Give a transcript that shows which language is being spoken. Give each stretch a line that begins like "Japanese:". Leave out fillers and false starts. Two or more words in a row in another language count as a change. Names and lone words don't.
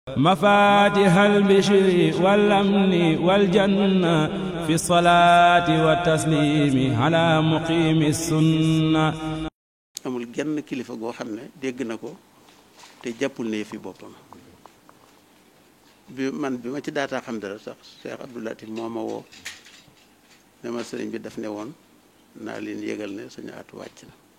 Arabic: مفاتيح البشر والأمن والجنة في الصلاة والتسليم على مقيم السنة.
Wolof: amul genn kilifa goo xam ne dégg na ko te jàppul ne fi boppam bi ma ci daataa xam dara sax Cheikh Abdou Latif moo ma woo ne ma sëriñ bi daf ne woon naa leen yëgal ne suñu at wàcc na